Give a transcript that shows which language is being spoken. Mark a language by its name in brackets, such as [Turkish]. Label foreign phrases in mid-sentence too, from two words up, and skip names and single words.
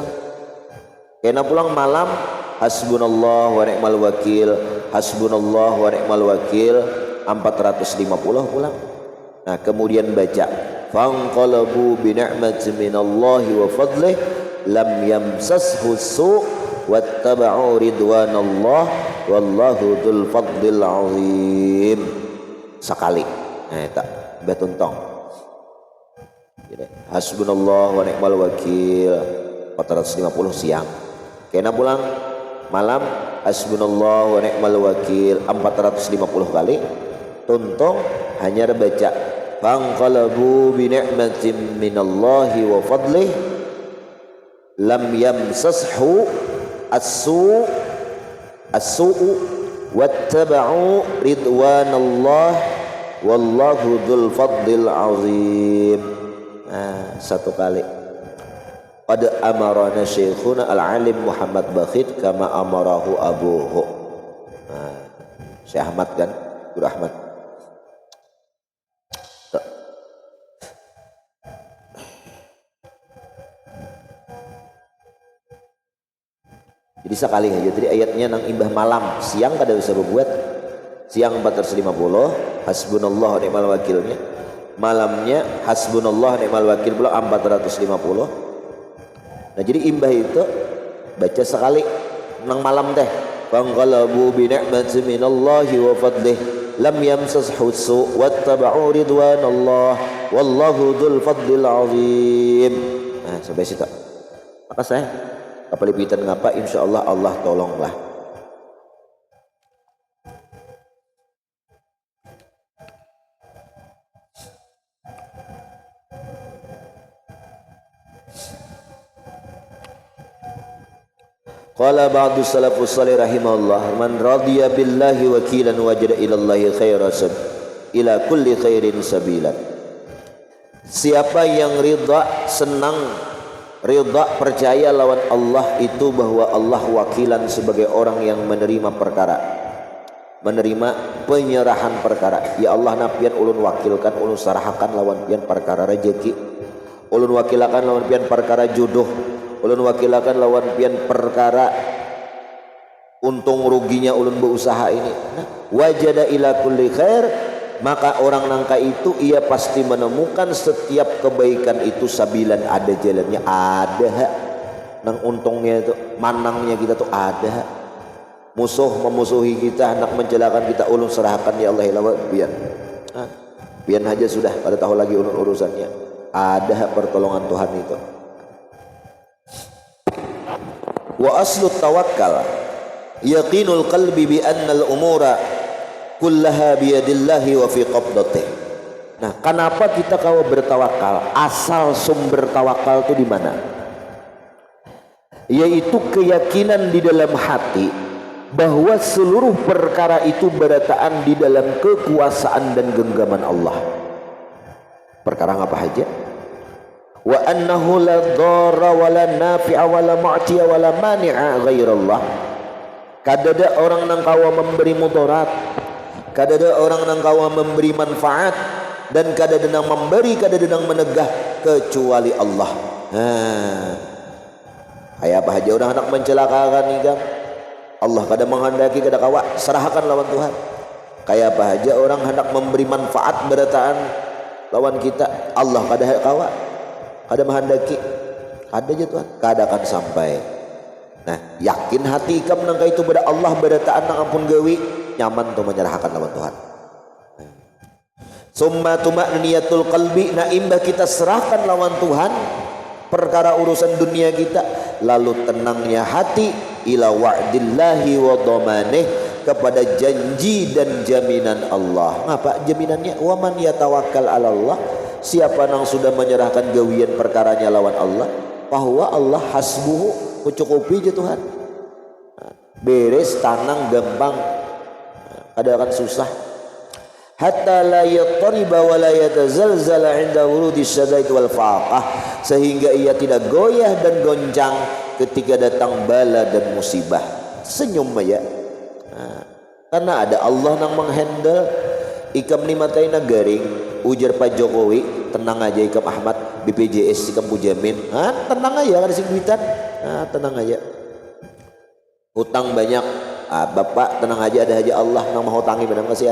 [Banjar] Kena pulang malam [Arabic] حسبنا الله ونعم الوكيل, حسبنا الله ونعم الوكيل [Banjar] 450 pulang. Nah, kemudian baca [Arabic] فانقلبوا بنعمة من الله وفضل لم يمسسهم سوء واتبعوا رضوان الله والله ذو فضل عظيم. [Banjar] Sekali. Nah, tak betuntong. [Arabic] حسبنا الله ونعم الوكيل [Banjar] 450 siang. Kena pulang malam [Arabic] حسبنا الله ونعم الوكيل [Banjar] 450 kali. Tuntong hanya baca [Arabic] فانقلبوا بنعمة من الله وفضل لم يمسسهم السوء واتبعوا رضوان الله والله ذو فضل عظيم. [Banjar] Nah, satu kali. [Arabic] قد أمرنا شيخنا العالم محمد بخيت كما أمره أبوه. [Banjar] Nah, Syekh Ahmad kan, Guru Ahmad. Jadi sekali aja. Jadi ayatnya nang imbah malam, siang kada bisa berbuat. Siang 450 hasbunallah wa ni'mal wakilnya, malamnya [Arabic] حسبنا الله ونعم الوكيل [Banjar] pula 450. Nah, jadi imbah itu baca sekali nang malam teh [Arabic] فانقلبوا بنعمة من الله وفضل لم يمسسهم سوء واتبعوا رضوان الله والله ذو فضل عظيم. [Banjar] Nah, sampai situ. Apa saya kapalipitan ngapa, insyaallah Allah tolonglah. [Arabic] قال بعض السلف الصالح رحمه الله من رضي بالله وكيلا وجد إلى الله خيرا إلى كل خير سبيلا. [Banjar] Siapa yang ridha, senang, ridha, percaya lawan Allah itu bahwa Allah wakilan sebagai orang yang menerima perkara, menerima penyerahan perkara. Ya Allah napian ulun wakilkan, ulun sarahakan lawan pian perkara rezeki, ulun wakilakan lawan pian perkara jodoh, ulun wakilakan lawan pian perkara untung ruginya ulun berusaha ini. [Arabic] وجد إلى كل خير, [Banjar] maka orang nangka itu ia pasti menemukan setiap kebaikan itu sabilan, ada jalannya, ada nang untungnya itu, manangnya kita tuh ada. Musuh memusuhi kita, hendak mencelakakan kita, ulun serahkan ya Allah ilawa biar biar aja sudah, pada tahu lagi ulun urusannya. Ada pertolongan Tuhan itu. [Arabic] وأصل التوكل يقين القلب بأن الأمور كلها بيد الله وفي قبضته. [Banjar] Nah, kenapa kita kalau bertawakal? Asal sumber tawakal itu di mana? Yaitu keyakinan di dalam hati bahwa seluruh perkara itu berataan di dalam kekuasaan dan genggaman Allah. Perkara apa aja? [Arabic] وأنه لا ضار ولا نافع ولا معطي ولا مانع غير الله. [Banjar] Kadada orang nang kawa memberi mudarat, kadada orang nang kawa memberi manfaat, dan kadada nang memberi, kadada nang menegah kecuali Allah. Ayah apa aja orang hendak mencelakakan ni kan? Allah kada menghendaki, kada kawa serahkan lawan Tuhan. Kayak apa aja orang hendak memberi manfaat berataan lawan kita, Allah kada kawa, kada menghendaki, kada aja Tuhan, kada akan sampai. Nah, yakin hati ikam nangka itu pada Allah berataan nang ampun gawi, nyaman tu menyerahkan lawan Tuhan. [Arabic] ثم طمأنينة القلب, [Banjar] na imbah kita serahkan lawan Tuhan perkara urusan dunia kita, lalu tenangnya hati [Arabic] إلى وعد الله وضمانه, [Banjar] kepada janji dan jaminan Allah. Apa jaminannya? [Arabic] ومن يتوكل على الله, [Banjar] siapa nang sudah menyerahkan gawian perkaranya lawan Allah, bahwa Allah hasbuhu, mencukupi je Tuhan. Beres, tanang, gampang, ada akan susah. [Arabic] حتى لا يضطرب ولا يتزلزل عند ورود الشدائد والفاقة, [Banjar] sehingga ia tidak goyah dan goncang ketika datang bala dan musibah. Senyum aja. Karena ada Allah nang menghandle. Ikam ni mataina garing, ujar Pak Jokowi, tenang aja ikam Ahmad, BPJS ikam pujamin. Tenang aja kada sing duitan. Tenang aja. Hutang banyak. Bapak tenang aja, ada aja Allah nang mau hutangi benar kasihan.